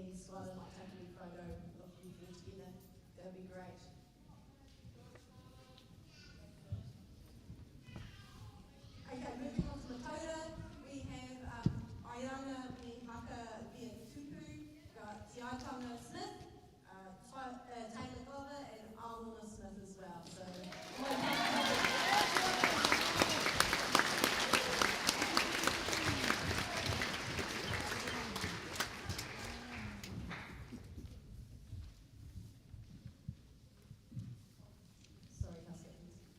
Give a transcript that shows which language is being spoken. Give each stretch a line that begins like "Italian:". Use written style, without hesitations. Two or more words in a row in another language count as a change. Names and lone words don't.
English: So I'd like to take a wee photo of you four together. That would be great. Okay, moving on to Mataura, we have Aiana me haka via tupu, got Tiatanga Smith, Taylor Glover, and Alana Smith as well. So, sorry, House Captains.